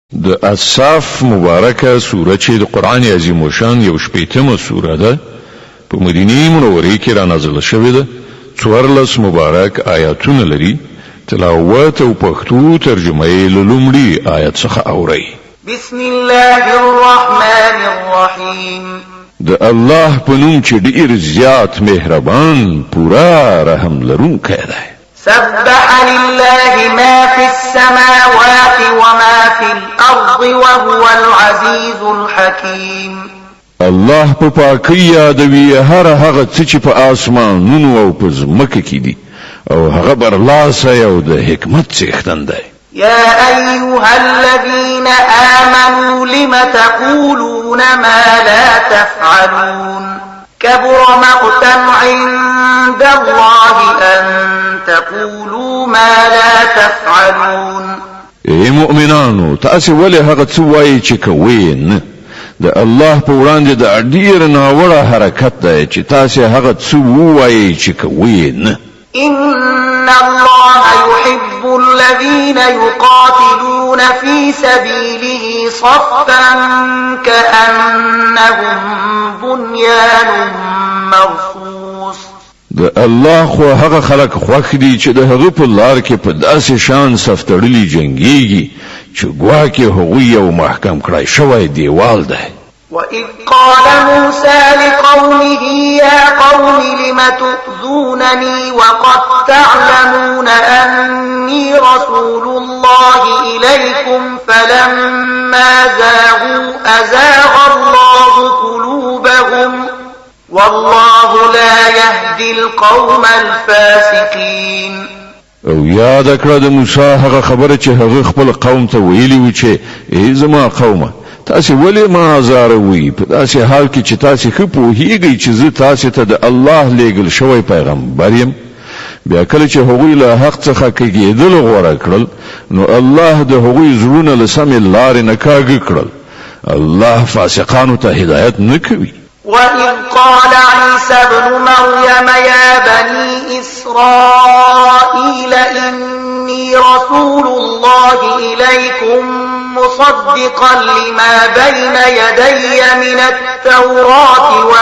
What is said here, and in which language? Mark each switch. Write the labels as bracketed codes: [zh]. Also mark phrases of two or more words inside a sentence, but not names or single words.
[ps] د اصحاف مبارکه سوره چې د قران عظیم شان یو شپیتمه سوره ده په مدینه منوره کې را نازله شوې ده 14 مبارک آیاتونه لري تلاوت او پښتو ترجمه یې لومړی آیت څخه اوري [ar] بسم الله الرحمن الرحیم [ps] د الله په نوم چې ډیر زیات مهربان پورا رحم لرونکی دی [ar] سبح لله ما في السماوات وما في الأرض وهو العزيز الحكيم [ps] الله په پاکۍ یادوي هغه څه چې په آسمانونو او په ځمکه کې دي او هغه برلاسه او د حکمت څښتن دی [ar] يا أيها الذين آمنوا لم تقولون ما لا تفعلون كبر مقتا عند الله أن تقولوا ما لا تفعلون [ps] ای مؤمنانو تاسو ولې هغه څه وایي چې کوئ نه د الله په وړاندې د ډیر ناوړه حرکت دی چې تاسو هغه څه وایي چې کوئ نه [ar] إن الله يحب الذين يقاتلون في سبيله صفا كأنهم بنيان مرصوص [ps] د الله خو هغه خلق خوښ دي چې د هغه په لار کې په داسې شان صفتړلي جنگيږي چې ګواکې هغه یو محکم کړای شوی دیوال دی [ar] وإذ قال موسى لقومه يا قوم لم تؤذونني وقد تعلمون أني رسول الله إليكم فلما زاغوا أزاغ الله قلوبهم والله لا يهدي القوم الفاسقين [ps] او یاد کړه د موسی هغه خبره چې هغه خپل قوم ته ویلی و چې ای زما قومه تاسو ولې ما زاروي په داسې حال کې چې تاسو خو پوهیږئ چې زه تاسو ته د الله لېږل شوی پیغمبر یم بیا کله چې هغوی له حق څخه کېدل غوړه کړل نو الله د هغوی زړونه له سمې لارې نه کاږه کړل الله فاسقانو ته هدایت نه کوي [ar] وإذ قال عيسى ابن مريم يا بني إسرائيل إني رسول الله إليكم مصدقا لما بين يدي من التوراة